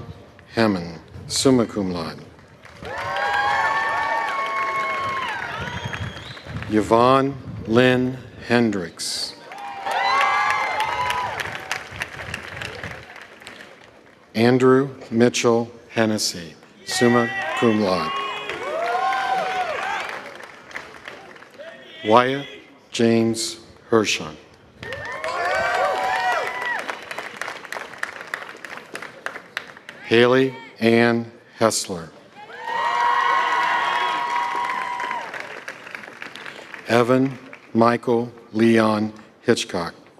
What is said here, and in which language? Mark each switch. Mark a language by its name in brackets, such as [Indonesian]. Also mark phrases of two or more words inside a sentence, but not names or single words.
[English] Hemman, [Latin] summa cum laude. [English] Yvonne Lynn Hendricks. Andrew Mitchell Hennessy, [Latin] summa cum laude. [English] Wyatt James Hershon. Haley Ann Hessler. Evan Michael Leon Hitchcock.